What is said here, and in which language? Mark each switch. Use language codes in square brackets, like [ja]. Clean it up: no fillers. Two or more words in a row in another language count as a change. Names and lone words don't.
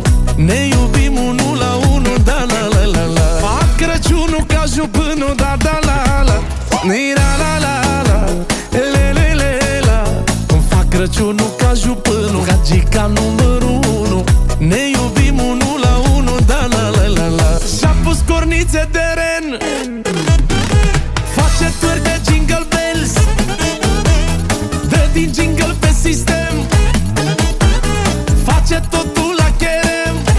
[ro] Ne iubim unul la unul, da la la la la. Fac Crăciunul ca jupânul, da da la la. Ni-ra la la la, le le le la. Fac Crăciunul ca jupânul, gagica numărul 1. Ne iubim unul la unul, da la la la la. Și-a pus cornițe de ren, face târg de [en] jingle bells, [ro] dă din jingle pe sistem, face totul la cherem.